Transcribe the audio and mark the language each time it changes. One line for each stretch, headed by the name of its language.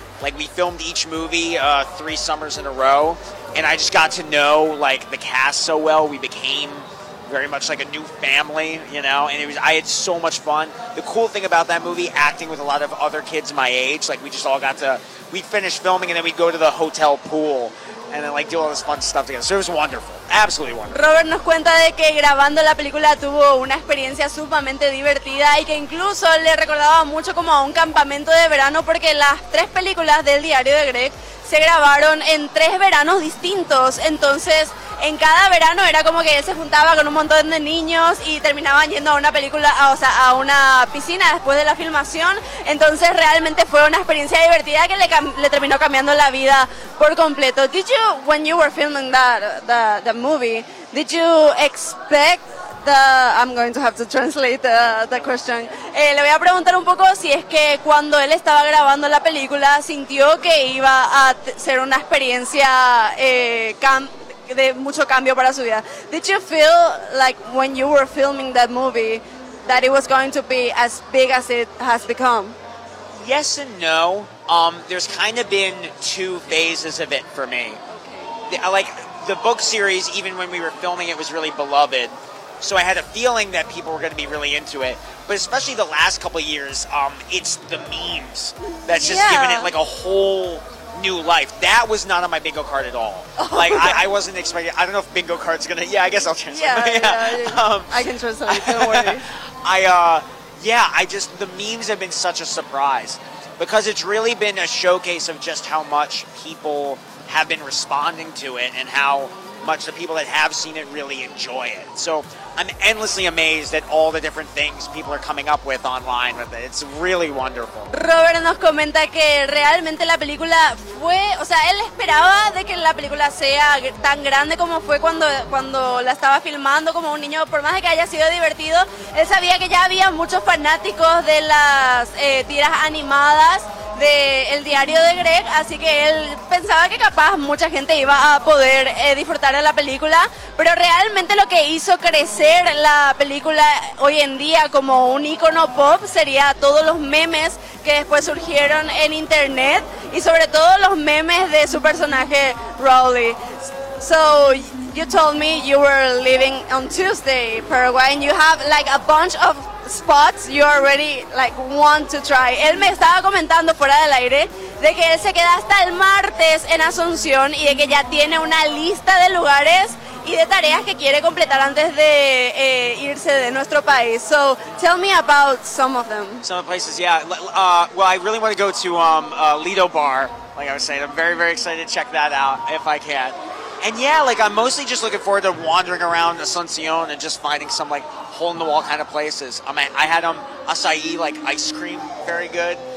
English: Like, we filmed each movie 3 summers in a row, and I just got to know, like, the cast so well. We became very much like a new family, you know, and I had so much fun. The cool thing about that movie, acting with a lot of other kids my age, like, we just all got to, we'd finish filming, and then we'd go to the hotel pool, and then, like, do all this fun stuff together. So it was wonderful. Absolutely wonderful.
Spanish: Robert nos cuenta de que grabando la película tuvo una experiencia sumamente divertida y que incluso le recordaba mucho como a un campamento de verano, porque las 3 películas del Diario de Greg se grabaron en 3 veranos distintos. Entonces, en cada verano era como que él se juntaba con un montón de niños y terminaban yendo a una película, o sea, a una piscina después de la filmación. Entonces, realmente fue una experiencia divertida que le terminó cambiando la vida por completo.
English: Did you, when you were filming the movie, did you expect I'm going to have to translate the question.
Spanish: Le voy a preguntar un poco si es que cuando él estaba grabando la película sintió que iba a ser una experiencia de mucho cambio para su vida.
English: Did you feel like when you were filming that movie that it was going to be as big as it has become? Yes and no. There's kind of been 2 phases of it for me. Okay. Like, the book series, even when we were filming, it was really beloved. So I had a feeling that people were going to be really into it. But especially the last couple of years, it's the memes that's just given it like a whole new life. That was not on my bingo card at all. Oh, like, okay. I wasn't expecting, I don't know if bingo card's going to, yeah, I guess I'll translate. I can translate, don't worry. The memes have been such a surprise. Because it's really been a showcase of just how much people have been responding to it and how much the people that have seen it really enjoy it. So I'm endlessly amazed at all the different things people are coming up with online with it. It's really wonderful.
Spanish: Robert nos comenta que realmente la película fue, o sea, él esperaba de que la película sea tan grande como fue cuando la estaba filmando como un niño. Por más de que haya sido divertido, él sabía que ya había muchos fanáticos de las tiras animadas de El Diario de Greg, así que él pensaba que capaz mucha gente iba a poder disfrutar de la película, pero realmente lo que hizo crecer la película hoy en día como un icono pop sería todos los memes que después surgieron en internet y sobre todo los memes de su personaje Rolly.
English: So you told me you were leaving on Tuesday, Paraguay, and you have like a bunch of spots you already like want to try.
Spanish: Él me estaba comentando fuera del aire de que él se queda hasta el martes en Asunción y de que ya tiene una lista de lugares y de tareas que quiere completar antes de irse de nuestro país.
English: So tell me about some of them. Some of the places, I really want to go to Lido Bar, like I was saying. I'm very, very excited to check that out if I can. And yeah, like, I'm mostly just looking forward to wandering around Asunción and just finding some, like, hole-in-the-wall kind of places. I had acai, like, ice cream, very good.